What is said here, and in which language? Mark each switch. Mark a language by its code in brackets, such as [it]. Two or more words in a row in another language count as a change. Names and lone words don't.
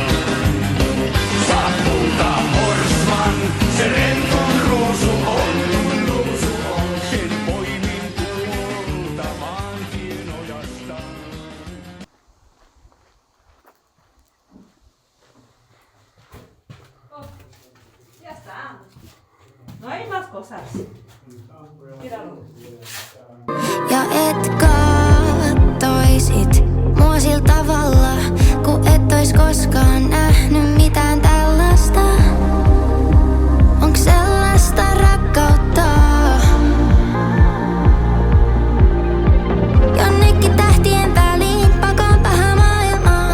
[fi] Se rentun ruusu on. Sen poimin tuolta maantienojasta. [es] Ja está. No hay más cosas. Míralo. [fi] Ja et kattoisit mua sillä tavalla, kun et ois koskaan nähnyt mitään tällaista. Onks sellaista rakkautta? Jonnekin tähtien väliin pakoon paha maailmaa.